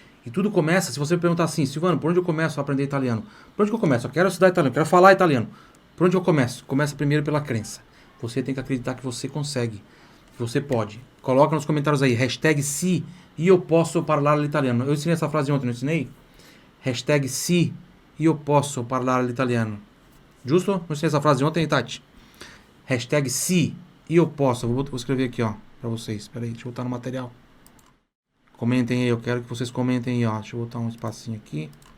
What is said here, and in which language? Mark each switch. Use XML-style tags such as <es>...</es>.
<pt>E tudo começa, se você perguntar assim, Silvano, por onde eu começo a aprender italiano? Por onde que eu começo? Eu quero estudar italiano, quero falar italiano. Por onde eu começo? Começa primeiro pela crença. Você tem que acreditar que você consegue, que você pode. Coloca nos comentários aí, #</pt> <it>se io posso parlare l'italiano.</it> <pt>Eu ensinei essa frase ontem, não ensinei?</pt> <it>#se io posso parlare l'italiano.</it> <pt>Justo? Não ensinei essa frase ontem, Tati? #</pt> <it>se io posso.</it> <pt>Vou escrever aqui, ó, pra vocês. Espera aí, deixa eu botar no material. Comentem aí, eu quero que vocês comentem aí, ó. Deixa eu botar um espacinho aqui.</pt>